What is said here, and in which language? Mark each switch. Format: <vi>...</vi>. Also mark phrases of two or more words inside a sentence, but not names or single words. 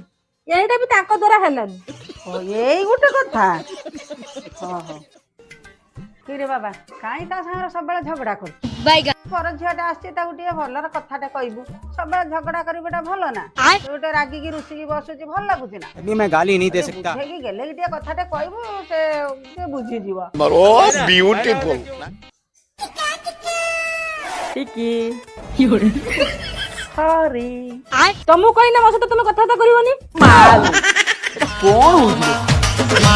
<or>ଏଇଟା ବି ତାଙ୍କ ଦ୍ଵାରା ହେଲାନି। ଏଇ ଗୋଟେ କଥା ଓହୋ କିରେ ବାବା କାହିଁ ତା ସାଙ୍ଗରେ ସବୁବେଳେ ଝଗଡା କରୁଛୁ ପର ଝିଅଟା ଆସିଛି ତାକୁ ଟିକେ ଭଲର କଥାଟେ କହିବୁ ସବୁବେଳେ ଝଗଡା କରିବାଟା ଭଲ ନା ତୁ ଗୋଟେ ରାଗିକି ରୁଷିକି ବସୁଛି ଭଲ ଲାଗୁଛି ନା</or> <hi>अभी मैं गाली नहीं दे सकता।</hi> <or>ବୁଝେଇକି ଗେଲେକି ଟିକେ କଥାଟେ କହିବୁ ସେ ଟିକେ ବୁଝିଯିବ ସରି ତମକୁ କହିନା ମୋ ସହିତ ତମେ କଥାବାର୍ତ୍ତା କରିବନି। କଣ ହଉଛି</or>